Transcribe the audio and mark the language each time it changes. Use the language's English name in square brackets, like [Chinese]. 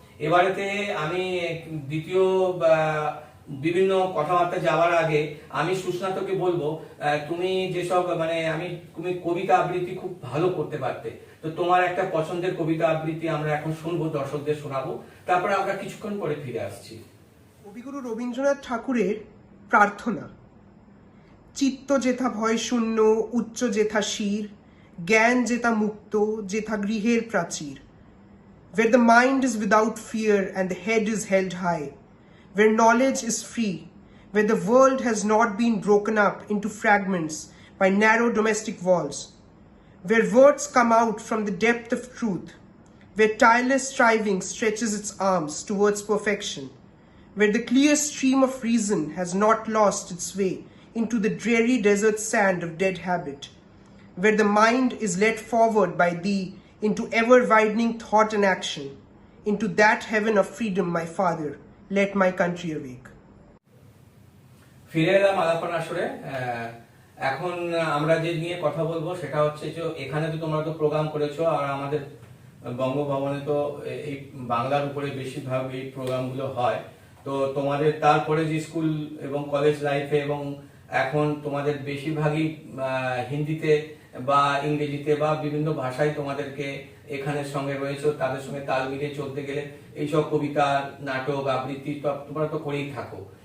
[Bangla] এবারেতে আমি দ্বিতীয় বিভিন্ন কথাবার্তা যাওয়ার আগে আমি সুস্নাতকে বলবো, তুমি যেসব তুমি কবিতা আবৃত্তি খুব ভালো করতে পারতে, তো তোমার একটা পছন্দের কবিতা আবৃত্তি আমরা এখন শুনবো, দর্শকদের শোনাবো, তারপরে আমরা কিছুক্ষণ পরে ফিরে আসছি। কবিগুরু রবীন্দ্রনাথ ঠাকুরের প্রার্থনা। চিত্ত যেথা ভয় শূন্য, উচ্চ যেথা শির, জ্ঞান যেথা মুক্ত, যেথা গৃহের প্রাচীর। [English] Where the mind is without fear and the head is held high, where knowledge is free, where the world has not been broken up into fragments by narrow domestic walls, where words come out from the depth of truth, where tireless striving stretches its arms towards perfection, where the clear stream of reason has not lost its way into the dreary desert sand of dead habit, where the mind is led forward by thee into ever-widening thought and action, into that heaven of freedom, my Father, let my country awake. [Bangla] ফিরে এলাম আলাপন আসরে। এখন আমরা যে নিয়ে কথা বলবো সেটা হচ্ছে যে এখানে তো তোমরা তো প্রোগ্রাম করেছো, আর আমাদের বঙ্গভবনে তো এই বাংলার উপরে বেশিরভাগ এই প্রোগ্রামগুলো হয়। তো তোমাদের তারপরে যে স্কুল এবং কলেজ লাইফে এবং এখন তোমাদের বেশিরভাগই হিন্দিতে বা ইংরেজিতে বা বিভিন্ন ভাষায় তোমাদেরকে এখানের সঙ্গে রয়েছে, তাদের সঙ্গে তাল মিলিয়ে চলতে গেলে এইসব কবিতা, নাটক, আবৃত্তি তোমরা তো করেই থাকো।